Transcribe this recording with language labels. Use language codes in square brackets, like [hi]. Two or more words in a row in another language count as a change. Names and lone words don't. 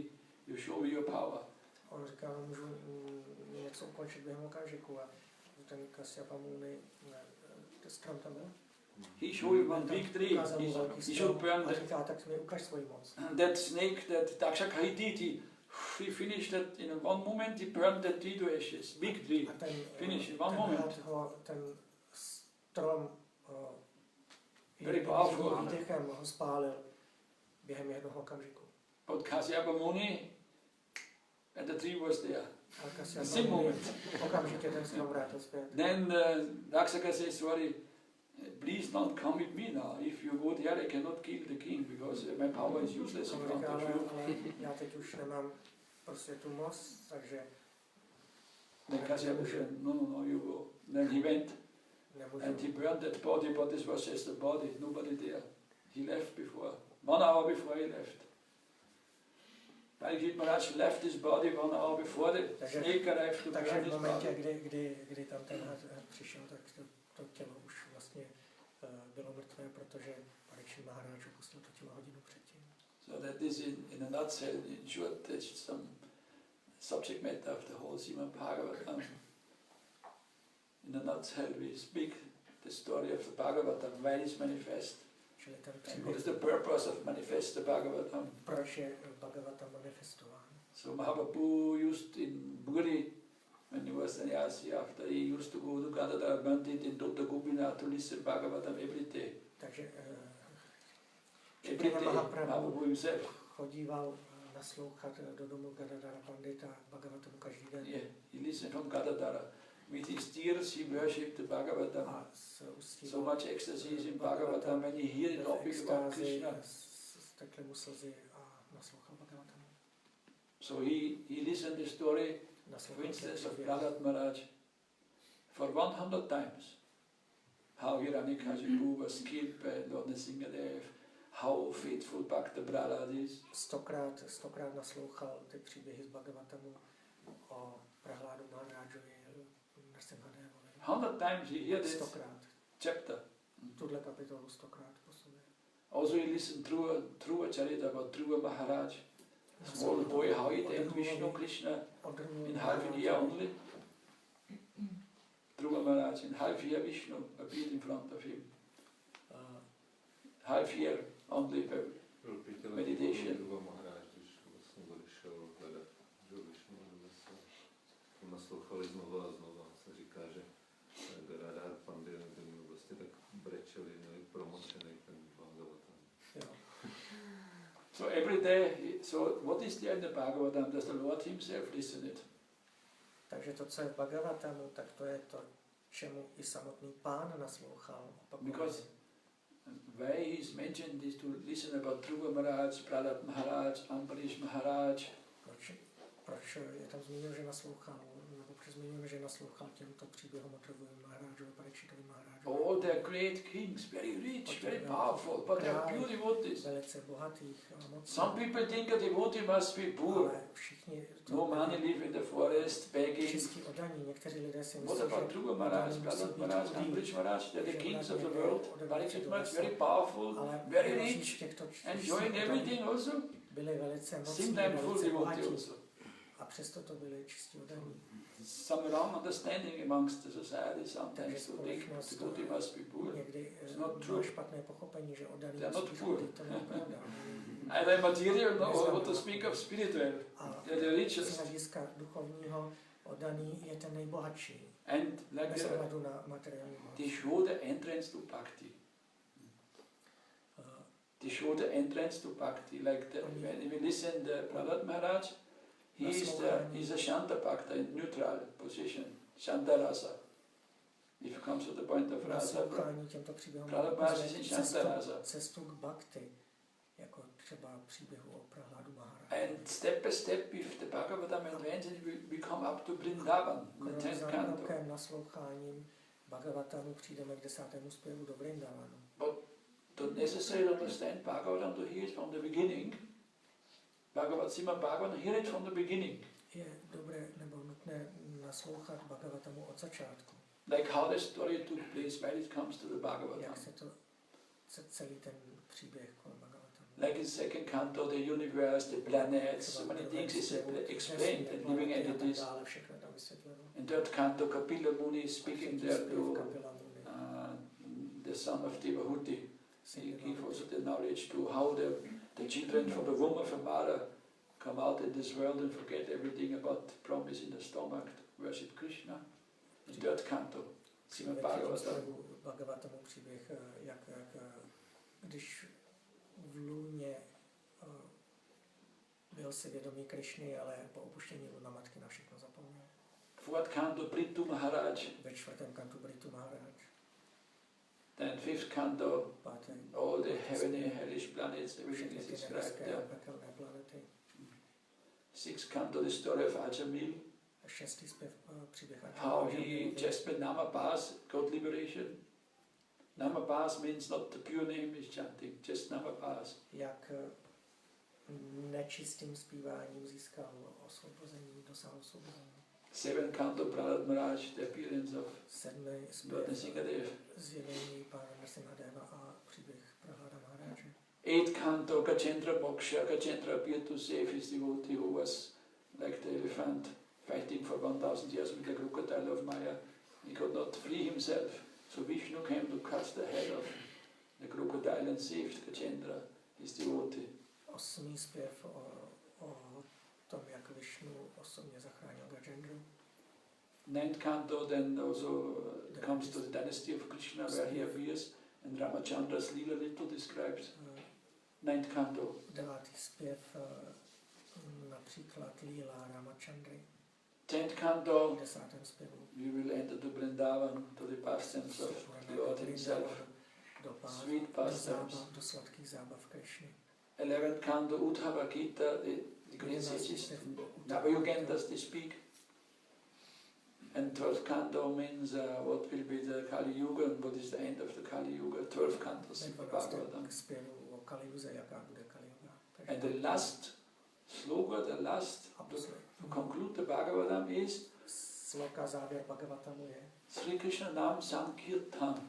[en] You show me your power." [cs] on říkal, můžu něco ukončit během okamžiku. A ten Kasyapa Muni, ten strom tam byl. [en] He showed you one big tree. [cs] Ukázal mu velký [en] He should [cs] strom [en] burn [cs] a říká, tak mi ukaž svoji moc. [en] that snake that Takshaka he did. He finished that in one moment. He burned that tree to ashes. Big tree. [cs] A ten, [en] Finish in one moment. [cs] ten strom [en] Very powerful. [cs] výdechem ho spálil během jednoho okamžiku. [en] But Kasyapa Muni, and the tree was there. [cs] A Kasyapa [en] Same Muni moment. [cs] okamžitě ten strom vrátil zpět. [en] Then Takshaka says, "Sorry, please don't come with me now. If you go there, I cannot kill the king because my power is useless in [cs] On [en] front [cs] říká, [en] of you." [cs] ale já teď už nemám prostě tu moc, takže [en] Then Kasyapa said, "No, you go." Then he went [cs] nemůžu. [en] and he burned that body, but this was just a body, nobody there. He left before, 1 hour before he left. Parikshit Maharaj left his body 1 hour before the snake arrived to [cs] Takže [en] burn [cs] v [en] his [cs] momentě, [en] body. [cs] kdy tam ten had přišel, tak to tělo už vlastně bylo mrtvé, protože Parikshit Maharaj opustil to tělo hodinu předtím. [en] So that is in a nutshell, in short, that's some subject matter of the whole Srimad Bhagavatam. In a nutshell, we speak the story of the Bhagavatam, why it's manifest. [cs] Čili ten [en] And what [cs] příběh, [en] is the purpose of manifest the Bhagavatam? [cs] proč je Bhagavatam manifestován. [en] So Mahaprabhu used in Purí, when he was sannyasi, after he used to go to Gaudiya Bandit in Dr. Govinda to listen Bhagavatam every day. [cs] Takže [en] Every day, Mahaprabhu himself. [cs] chodíval naslouchat do domu Gadadhara Pandita Bhagavatamu každý den. [en] Yeah, he listened from Gadadhara. With his tears he worshipped the Bhagavatam. [cs] A s ústí [en] So much ecstasy is in Bhagavatam when he hears the topic about Krishna. [cs] Stekly mu slzy a naslouchal Bhagavatamu. [en] So he listened the story, for [cs] Naslouchal [en] instance, of [cs] příběh. [en] Prahlad Maharaj for 100 times. How Hiranyakashipu was killed by Lord Nrsingadev, how faithful Bhakta Prahlad is. [cs] Stokrát naslouchal ty příběhy z Bhagavatamu o Prahládu Maharádžovi, Nrsingadevovi. [en] 100 times he heard this [cs] Stokrát. [en] chapter. [cs] Tuhle kapitolu 100krát po sobě. [en] Also he listened through a charita about Dhruva Maharaj, small boy, how he thanked Vishnu Krishna in half a year only. Dhruva Maharaj in half year Višnu appeared in front of him. Half year only meditation. [cs] Dhruva Maharádž, když vlastně odešel hledat Višnu, naslouchali znova a znova. Se říká, že Radha Pandey vlastně tak brečeli, měli promočený ten Bhagavatam. [en] So every day, so what is there in the Bhagavatam? Does the Lord himself listen it? [cs] Takže to, co je v Bhagavatamu, tak to je to, čemu i samotný Pán naslouchal. [en] Because why he is mentioned is to listen about Dhruva Maharaj, Prahlad Maharaj, Ambarish Maharaj. [cs] Proč je tam zmíněno, že naslouchal, nebo proč zmíníme, že naslouchal těmto příběhům o Dhruvovi Maharážovi, Parikšitovi Maharážovi? [en] All their great kings, very rich, very powerful, but they are pure devotees. [cs] Velice bohatých a mocných. [en] Some people think a devotee must be poor. No money, live in the forest, begging. [cs] Čistí oddaní, někteří lidé si myslí, [en] what about Dhruva Maharaj, Prahlad Maharaj, Ambarish Maharaj? They're the kings of the world. Parikshit Maharaj, very powerful, very rich, enjoying everything also. [cs] Byli velice mocní, [en] Sometimes full [cs] velice [en] devotee [cs] bohatí. [en] also. [cs] A přesto to byli čistí oddaní. [en] Some wrong understanding amongst the society sometimes to think the devotee must be poor. It's not true. [cs] Špatné pochopení, že oddaní [en] They're not [cs] musí [en] poor. [cs] být, to není pravda. [en] Either material or what to speak of spiritual. They're the richest. [cs] Z hlediska duchovního oddaný je ten nejbohatší. [en] And like [cs] Bez ohledu na materiální [en] they show the entrance to Bhakti. They show the entrance to Bhakti. Like when we listen to Prahlad Maharaj, he's a Shanta Bhakta in neutral position, Shanta Rasa. If it comes to the point of Rasa, Prahlad Maharaj is in Shanta Rasa. [cs] Cestu k Bhakti, jako třeba příběhu o Prahladu Maharádži. [en] And step by step, if the Bhagavatam advances, we come up to Vrindavan, the 10th canto. [cs] Krokem nasloucháním Bhagavatamu přijdeme k 10. zpěvu do Vrindavanu. [en] But don't necessarily understand Bhagavatam to hear it from the beginning. Srimad Bhagavatam, hear it from the beginning. [cs] Je dobré nebo nutné naslouchat Bhagavatamu od začátku. [en] Like how the story took place when it comes to the Bhagavatam. [cs] Jak se to celý ten příběh kolem Bhagavatamu. [en] Like in the second canto, the universe, the planets, so many things is explained and living entities. In third canto, Kapila Muni is speaking there to the son of Devahuti. He gives also the knowledge to how the children from the womb of a mother come out in this world and forget everything about the promise in the stomach to worship Krishna. In third canto, [cs] Srimad Bhagavatamu příběh, jak když v lůně byl si vědomý Krišny, ale po opuštění luna matky na všechno zapomněl. [en] Fourth canto, Prithu Maharaj. [cs] Ve čtvrtém kantu Prithu Maharaj. [en] Then fifth canto, all the heavenly, hellish planets, everything is described there. Sixth canto, the story of Ajamil. [cs] Šestý zpěv příběh [en] how he just with Namabhas got liberation. Namabhas means not the pure name is chanting, just Namabhas. [cs] Jak nečistým zpíváním získal osvobození, dosáhl osvobození. [en] Seventh canto, Prahlad Maharaj, the appearance of Lord Narasimha. [cs] Zjevení Pána Narasimhadeva a příběh Prahlada Maharádže. [en] Eighth canto, Gajendra Moksha. Gajendra appeared to save his devotee who was like the elephant fighting for 1000 years with the crocodile of Maya. He could not free himself. So Višnu came to cut the head of the crocodile and saved Gajendra, his devotee. [cs] Osmý zpěv o tom, jak Višnu osobně zachránil Gajendru. [en] Ninth canto then also comes to the dynasty of Krishna where he appears and Ramachandra's Leela little describes. Ninth canto. [cs] Devátý zpěv například Leela Ramachandry. [en] 10th canto, [cs] Desátém zpěvu. [en] we will enter to Vrindavan, to the pastimes of the Lord himself, sweet pastimes. [cs] Do sladkých zábav Krishny. [en] 11th canto, Uddhava Gita, the great sages, Navayogendas, they speak. And 12th canto means what will be the Kali Yuga and what is the end of the Kali Yuga. 12th canto, Bhagavatam. And the last sloka, the last to conclude the Bhagavatam is Sri Krishna Nam Sankirtan.